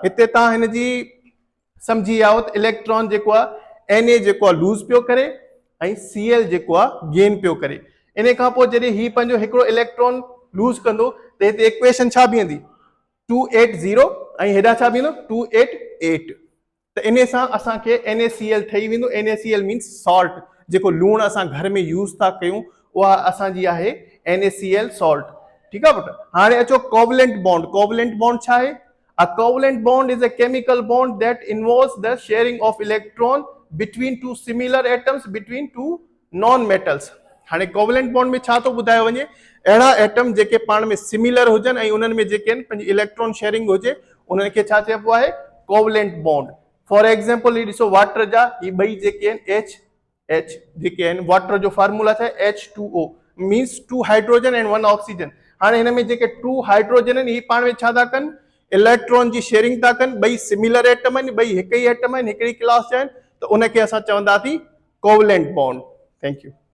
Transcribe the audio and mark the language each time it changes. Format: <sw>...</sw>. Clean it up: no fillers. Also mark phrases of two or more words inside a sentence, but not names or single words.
<sd>हिते तव्हां हिन जी सम्झी विया त इलेक्ट्रॉन जेको आहे Na जेको आहे लूज़ पियो करे, ऐं Cl जेको आहे गेन पियो करे। इन खां पोइ जॾहिं ही पंहिंजो हिकिड़ो इलेक्ट्रॉन लूज़ कंदो त हिते इक्वेशन छा बीहंदी, 280, ऐं हेॾा छा बीहंदो 288, त इन सां असांखे NaCl ठही वेंदो।</sd> <en>NaCl means salt,</en> <sd>जेको लूणु असां घर में यूज़ था कयूं उहा असांजी आहे NaCl सॉल्ट, ठीकु आहे पुट। हाणे अचो</sd> <en>covalent bond. covalent bond</en> <sd>छा आहे?</sd> <en>A covalent bond is a chemical bond that involves the sharing of electron between two similar atoms between two non-metals।</en> <sd>हाणे कोवलेंट बॉन्ड में छा थो ॿुधायो वञे, अहिड़ा एटम जेके पाण में सिमिलर हुजनि ऐं उन्हनि में जेके आहिनि पंहिंजी</sd> <en>electron sharing</en> <sd>हुजे, उन्हनि खे छा चइबो आहे,</sd> <en>covalent bond. for example</en> <sd>ही ॾिसो वाटर जा ही ॿई जेके आहिनि H जेके आहिनि, वाटर जो फार्मूला छा आहे,</sd> <en>H2O means 2 hydrogen and 1 oxygen.</en> <sd>हाणे हिन में जेके 2 हाइड्रोजन आहिनि, ही पाण में छा था कनि, इलेक्ट्रॉन जी शेयरिंग था कनि। ॿई</sd> <en>similar atom</en> <sd>आहिनि, ॿई हिकु ई एटम आहिनि, हिकिड़ी क्लास जा आहिनि, त उनखे असां चवंदासीं</sd> <en>covalent bond. thank you.</en>